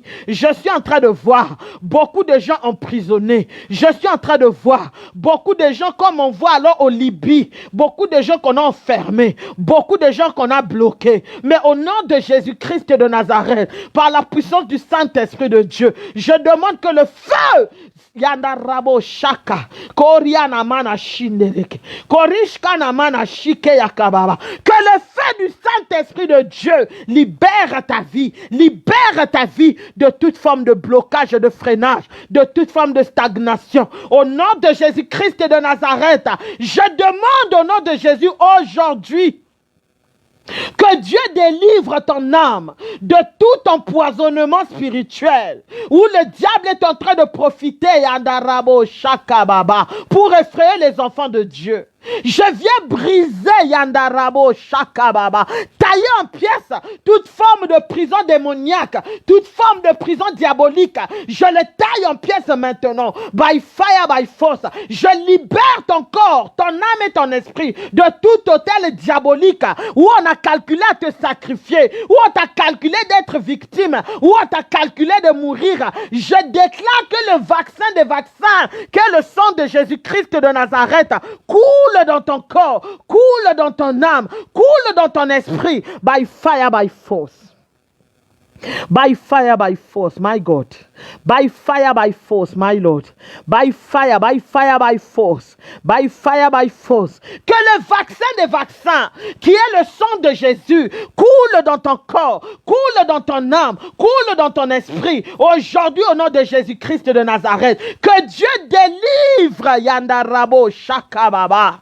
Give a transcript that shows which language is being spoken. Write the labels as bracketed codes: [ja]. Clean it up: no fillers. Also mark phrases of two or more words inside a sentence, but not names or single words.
[fr] Je suis en train de voir beaucoup de gens emprisonnés. Je suis en train de voir beaucoup de gens comme on voit alors au Libye, beaucoup de gens qu'on a enfermés, beaucoup de gens qu'on a bloqués. Mais au nom de Jésus-Christ de Nazareth, par la puissance du Saint-Esprit de Dieu, je demande que le feu Yandarabo Shaka Koriana Mana Shindereke Korishka Namana Shike Yakababa, que le feu du Saint-Esprit de Dieu libère ta vie de toute forme de blocage, de freinage, de toute forme de stagnation. Au nom de Jésus-Christ de Nazareth, je demande au nom de Jésus aujourd'hui que Dieu délivre ton âme de tout empoisonnement spirituel où le diable est en train de profiter Yandarabo Shakababa pour effrayer les enfants de Dieu. Je viens briser Yandarabo Shakababa, tailler en pièces toute forme de prison démoniaque, toute forme de prison diabolique. Je le taille en pièces maintenant, [en] by fire, by force. [fr] Je libère ton corps, ton âme et ton esprit de tout hôtel diabolique où on a calculé à te sacrifier, où on t'a calculé d'être victime, où on t'a calculé de mourir. Je déclare que le vaccin des vaccins, que le sang de Jésus-Christ de Nazareth coule dans ton corps, coule dans ton âme, coule dans ton esprit, [en] by fire, by force. By fire, by force, my God. By fire, by force, my Lord. By fire, by force. By fire, by force. [fr] Que le vaccin des vaccins, qui est le sang de Jésus, coule dans ton corps, coule dans ton âme, coule dans ton esprit. Aujourd'hui, au nom de Jésus-Christ de Nazareth, que Dieu délivre Yandarabo Shakababa.